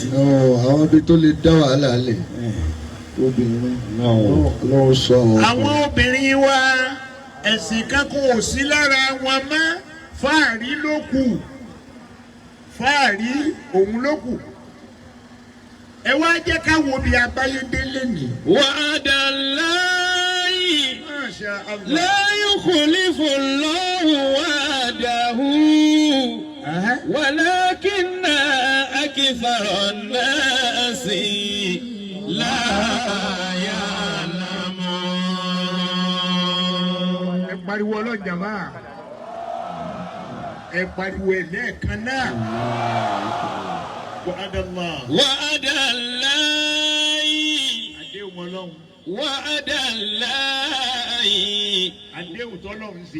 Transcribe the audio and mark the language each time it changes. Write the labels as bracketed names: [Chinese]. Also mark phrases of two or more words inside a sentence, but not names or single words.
[Yoruba] Àwọn ibi tó lè dá wàhálà lẹ̀ obìnrin lọ́wọ́ sọ àwọn obìnrin wa ẹ̀sìn kankan ò sí lára wọn mọ́ fáàrí ló kù fáàrí òun ló kù. Ẹ wá jẹ́ ká wo bí abáyédélé ni. [Arabic] وعد الله لا يخلف الله وعده ولكن أكثر الناس لا يعلمون. [Yoruba] Ẹ pariwo ọlọ́jà máa. Ẹ pariwo ẹ̀ lẹ́ẹ̀kan náà. [Arabic] وعد الله. وعد الله. [Yoruba] Àdéhùn Ọlọ́run. [Arabic] وعد الله. [Yoruba] Àdéhùn tọ́lọ́run ṣe.